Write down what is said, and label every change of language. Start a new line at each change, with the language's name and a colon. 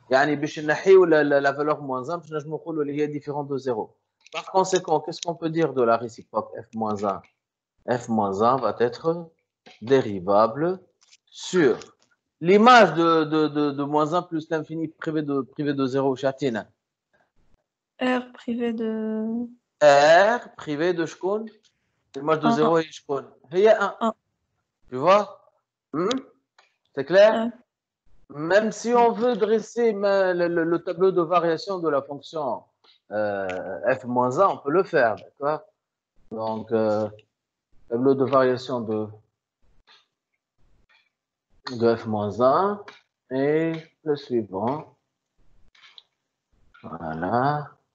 Arabic: يعني باش نحيو
French: la valeur moins 1
Arabic: باش نجمو نقولوا اللي هي
French: différente de 0. Par conséquent, qu'est-ce qu'on peut dire de la réciproque f moins 1? F moins 1 va être dérivable sur l'image de moins 1 plus l'infini privé de 0 chatine. R privé de... R privé de
Arabic: شكون?
French: l'image de 0
Arabic: هي شكون؟ هي 1.
French: Tu vois? C'est clair? Même si on veut dresser le tableau de variation de la fonction f moins 1, on peut le faire, d'accord? Donc, tableau de variation de f moins 1 et le suivant. Voilà.